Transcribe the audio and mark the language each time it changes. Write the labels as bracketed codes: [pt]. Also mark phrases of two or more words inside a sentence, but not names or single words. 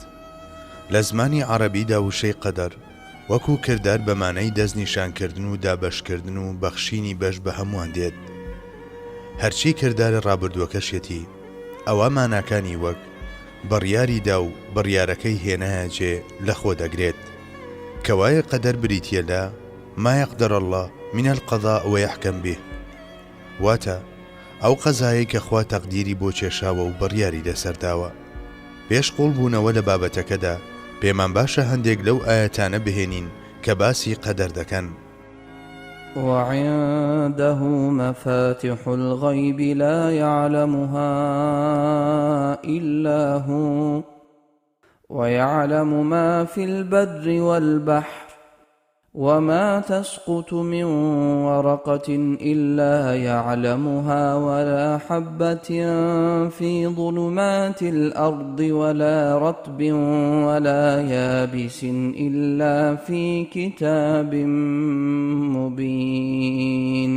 [ckb] لە زمانی عەرەبیدا وشەی قەدەر وەکو کردار بە مانای دەستنیشانکردن و دابەشکردن و بەخشینی بەش بە هەمووان دێت. هەرچی کردارە ڕابردووەکەشێتی ئەوە ماناکانی وەک بڕیاریدا و بڕیارەکەی هێنایە جێ لە خۆ دەگرێت کەوایە قەدەر بریتیە لە [ar] ما يقدر الله من القضاء ويحكم به، [ckb] واتە ئەو قەزایە کە خوا تەقدیری بۆ کێشاوە و بڕیاری لەسەرداوە. پێش قوڵ بوونەوە لە بابەتەکەدا پێمان باشە هەندێک لەو ئاەتانە بهێنین کە باسی قەدەر دەکەن. [ar] وعنده مفاتح الغيب لا يعلمها إلا هو ويعلم ما في البر والبحر وما تسقط من ورقة إلا يعلمها ولا حبة في ظلمات الأرض ولا رطب ولا يابس إلا في كتاب مبين.